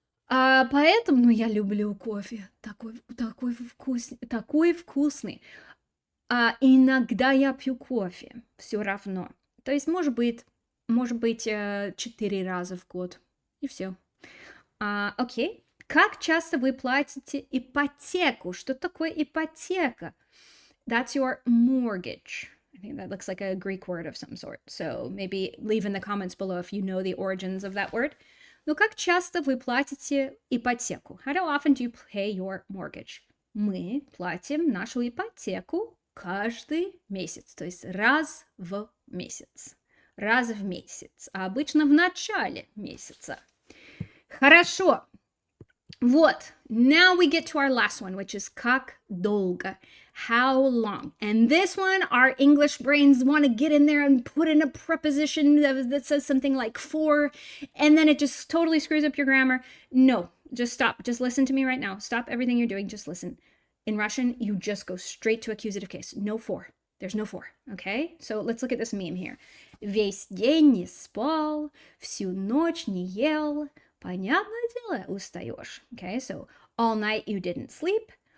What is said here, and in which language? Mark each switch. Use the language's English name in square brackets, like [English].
[Russian] Поэтому я люблю кофе. Такой вкусный. Иногда я пью кофе, все равно. То есть, может быть, 4 раза в год. И все. Окей. Как часто вы платите ипотеку? Что такое ипотека? [English] That's your mortgage. I think that looks like a Greek word of some sort. So maybe leave in the comments below if you know the origins of that word. [Russian] Но как часто вы платите ипотеку? [English] How often do you pay your mortgage? [Russian] Мы платим нашу ипотеку каждый месяц, то есть раз в месяц. Раз в месяц, а обычно в начале месяца. Хорошо. Вот. [English] Now we get to our last one, which is [Russian] как долго. [English] How long? And this one, our English brains want to get in there and put in a preposition that says something like for, and then it just totally screws up your grammar. No, just stop. Just listen to me right now. Stop everything you're doing. Just listen. In Russian, you just go straight to accusative case. No for. There's no for, okay? So let's look at this meme here. [Russian] Весь день не спал, всю ночь не ел. Понятное дело, устаешь. [English] Okay, so all night you didn't sleep.